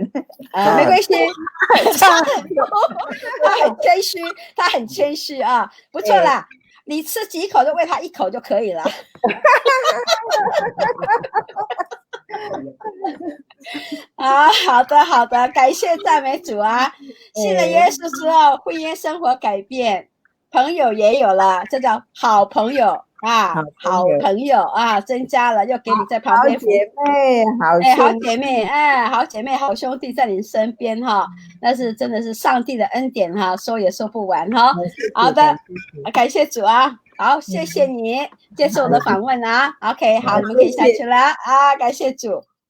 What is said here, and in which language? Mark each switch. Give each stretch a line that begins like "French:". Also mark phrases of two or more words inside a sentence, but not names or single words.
Chinese: 沒關係，他很謙虛啊，不錯啦，你吃幾口就餵他1口就可以了。好的，感謝讚美主啊！信了耶穌之後，婚姻生活改變，朋友也有了，這叫好朋友。好朋友增加了，又給你在旁邊。好姐妹，好兄弟在你身邊那是真的是上帝的恩典說也說不完好的，感謝主啊，好，謝謝你接受我的訪問OK， 好，你們可以下去了感謝主。